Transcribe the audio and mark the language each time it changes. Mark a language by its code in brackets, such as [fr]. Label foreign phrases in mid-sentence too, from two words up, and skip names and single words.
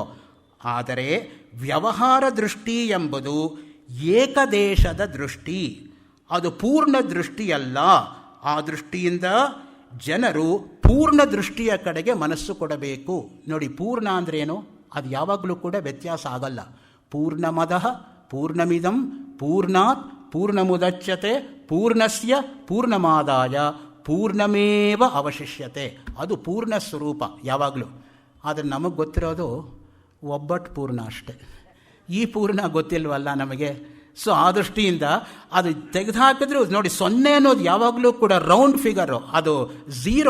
[kn] ಆದರೆ ವ್ಯವಹಾರ ದೃಷ್ಟಿ ಎಂಬುದು ಏಕದೇಶದ ದೃಷ್ಟಿ, ಅದು ಪೂರ್ಣ ದೃಷ್ಟಿಯಲ್ಲ. ಆ ದೃಷ್ಟಿಯಿಂದ ಜನರು ಪೂರ್ಣ ದೃಷ್ಟಿಯ ಕಡೆಗೆ ಮನಸ್ಸು ಕೊಡಬೇಕು. ನೋಡಿ, ಪೂರ್ಣ ಅಂದ್ರೇನು? ಅದು ಯಾವಾಗಲೂ ಕೂಡ ವ್ಯತ್ಯಾಸ ಆಗಲ್ಲ. [sa] ಪೂರ್ಣಮದಃ ಪೂರ್ಣಮಿದಂ ಪೂರ್ಣಾತ್ ಪೂರ್ಣಮುದಚ್ಯತೆ ಪೂರ್ಣಸ್ಯ ಪೂರ್ಣಮಾದಾಯ ಪೂರ್ಣಮೇವ ಅವಶಿಷ್ಯತೆ. [kn] ಅದು ಪೂರ್ಣ ಸ್ವರೂಪ ಯಾವಾಗಲೂ. ಆದರೆ ನಮಗೆ ಗೊತ್ತಿರೋದು ಒಬ್ಬಟ್ಟು ಪೂರ್ಣ ಅಷ್ಟೆ. ಈ ಪೂರ್ಣ ಗೊತ್ತಿಲ್ವಲ್ಲ ನಮಗೆ. ಸೊ ಆ ದೃಷ್ಟಿಯಿಂದ ಅದು ತೆಗೆದುಹಾಕಿದ್ರು ನೋಡಿ, 0 ಅನ್ನೋದು ಯಾವಾಗಲೂ ಕೂಡ [en] round figure, [kn] ಅದು 0.